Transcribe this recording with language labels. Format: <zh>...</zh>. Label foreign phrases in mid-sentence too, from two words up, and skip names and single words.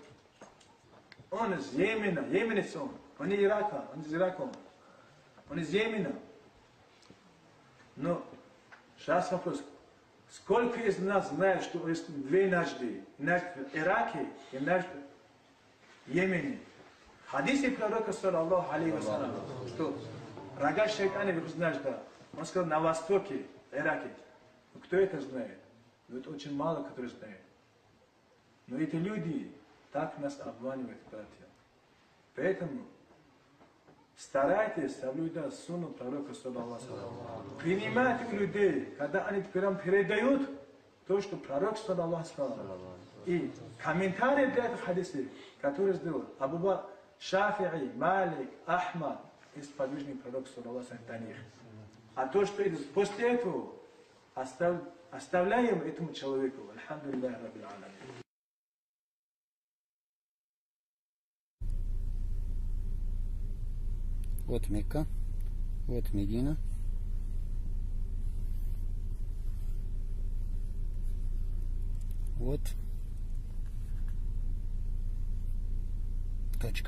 <ru>Он из Йемена, йеменец он из Ирака, он из Йемена. Но сейчас вопрос, сколько из нас знает, что есть две наджды, наджд в Ираке и наджд в Йемене? В хадисе пророка</ru> <ar>صلى الله عليه وسلم,</ar> <ru>что рога шайтана выходит наджда, он сказал на востоке, в Ираке. Но кто это знает? Ну, это очень мало, кто знает. Но эти люди так нас обманывают, братья. Поэтому старайтесь соблюдать сунну пророка</ru> <ar>صلى الله عليه وسلم.</ar> <ru>Принимайте людей, когда они прям передают то, что пророк</ru> <ar>صلى الله عليه وسلم.</ar> <ru>И комментарии для этого хадиса, которые сделал Абу Бакр, Шафи'и, Малик, Ахмад, из подвижных пророков</ru> <ar>صلى الله عليه وسلم</ar> <ru>до них. А то, что после этого оставляем этому человеку.</ru> <ar>الحمد لله رب العالمين.</ar> <ru>Вот Мекка, вот Медина. Вот точка.</ru>